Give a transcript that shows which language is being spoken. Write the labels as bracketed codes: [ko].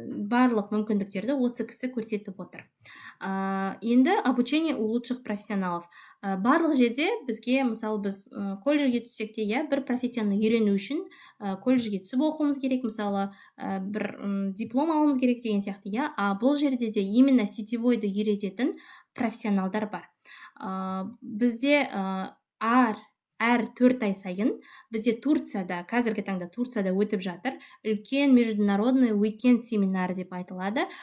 [kk] Барлық мүмкіндіктерді осы кісі көрсетіп отыр. Енді [ru] обучение у лучших профессионалов. [kk] Барлық жерде бізге, мысалы, біз колледжге түссек те, бір профессияны үйрену үшін колледжге түсіп оқуымыз керек, мысалы, бір диплом алуымыз керек деген сияқты, бұл жерде де [ru] именно [kk] сетевойды үйрететін профессионалдар бар. Бізде әр 4 ай сайын бізде Турцияда, қазіргі таңда Турцияда өтіп жатыр, үлкен [ru] международный [kk] уикенд семинар деп айтылады.